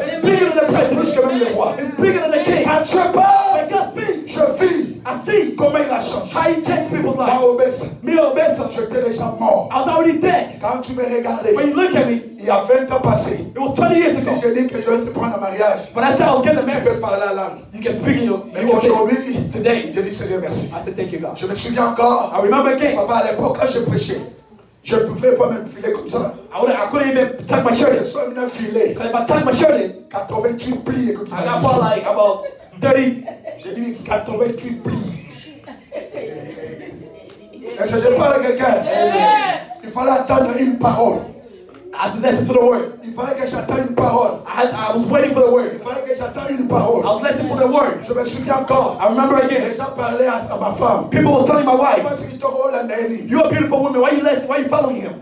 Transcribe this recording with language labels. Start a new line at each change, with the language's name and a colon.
English: It's bigger than the president.
French: Plus que même le roi.
English: It's bigger than the king.
French: Quand Dieu parle,
English: when God speaks,
French: je vis.
English: I see
French: comment il a changé.
English: How he changed people's lives.
French: Me Obesa. J'étais déjà mort.
English: I was already dead.
French: Quand tu me regardais.
English: When you look at me.
French: Il y a 20 ans passé.
English: It was 20 years ago.
French: Si je dis que je vais te prendre en mariage.
English: When I said I was getting married.
French: Tu peux parler la langue.
English: You can speak in your.
French: Mais aujourd'hui,
English: today,
French: je dis Seigneur merci.
English: I said thank you God.
French: Je me souviens encore.
English: I remember again.
French: Papa à l'époque quand je prêchais. Je ne pouvais pas même filer comme ça.
English: I couldn't even tuck my shirt in. Because if I tuck my shirt in, 88 plis. I got about 30.
French: J'ai dit 88 plis. Est-ce que je parle à quelqu'un? Il fallait attendre une parole.
English: I had to listen to the word.
French: Il fallait que j'attende une parole.
English: I was waiting for the word.
French: Il fallait que j'attende une parole.
English: I was listening for the word.
French: Je me souviens encore.
English: I remember again.
French: Les gens parlaient à ma femme.
English: People was telling my wife. You're a beautiful woman. Why you listening? Why you following him?